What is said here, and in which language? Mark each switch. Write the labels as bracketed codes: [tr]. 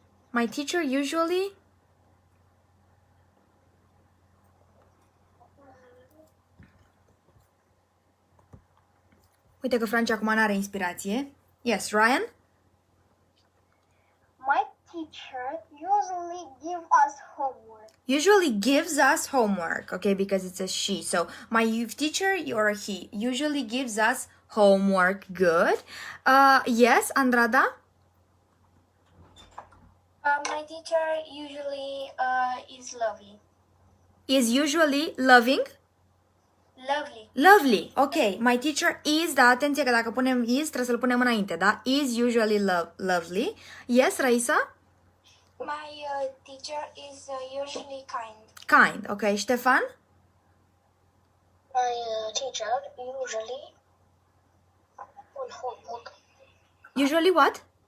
[en] My teacher usually... [ro] Uite că Franci acum n-are inspirație. [en] Yes, Ryan? My teacher usually give us homework. Usually gives us homework, okay, because it's a she. So my teacher or he usually gives us homework. Good. Yes, Andrada? My teacher usually is lovely. Is usually loving? Lovely. Lovely. Ok. My teacher is, [ro] da, atenție că dacă punem is, trebuie să-l punem înainte, da? [en] Is usually lovely. Yes, Raisa? My teacher is usually kind. Kind. Ok. Ștefan? My teacher usually on homework. Usually what?